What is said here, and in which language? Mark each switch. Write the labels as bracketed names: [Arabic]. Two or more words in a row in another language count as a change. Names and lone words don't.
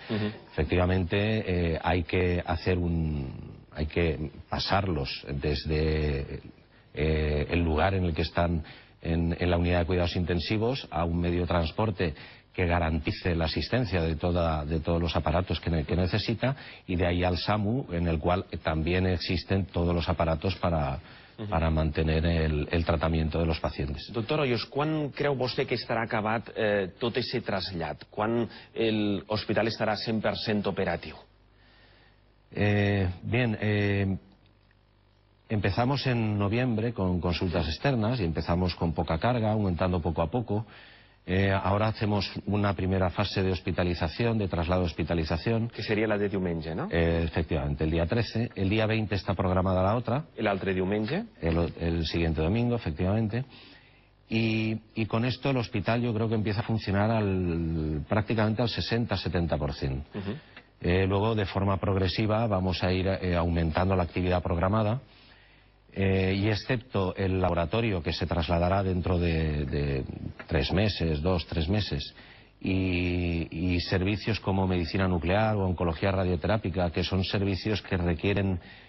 [Spanish] Efectivamente, hay que pasarlos desde el lugar en el que están en la unidad de cuidados intensivos a un medio de transporte que garantice la asistencia de todos los aparatos que necesita, y de ahí al SAMU, en el cual también existen todos los aparatos para mantener el tratamiento de los pacientes. [Catalan] Doctor Hoyos, quan creu vostè que estarà acabat tot aquest trasllat? Quan l'hospital estarà 100% operatiu? [Spanish] Empezamos en noviembre con consultas externas y empezamos con poca carga, aumentando poco a poco. Ahora hacemos una primera fase de hospitalización, de traslado de hospitalización. [Catalan] Que seria la de diumenge, no? [Spanish] Efectivamente, el día 13. El día 20 está programada la otra. [Catalan] El altre diumenge. [Spanish] El siguiente domingo, efectivamente. Y con esto el hospital yo creo que empieza a funcionar prácticamente al 60-70%. Luego, de forma progresiva, vamos a ir aumentando la actividad programada. Y excepto el laboratorio, que se trasladará dentro de 3 meses, 2-3 meses, y servicios como medicina nuclear o oncología radioterápica, que son servicios que requieren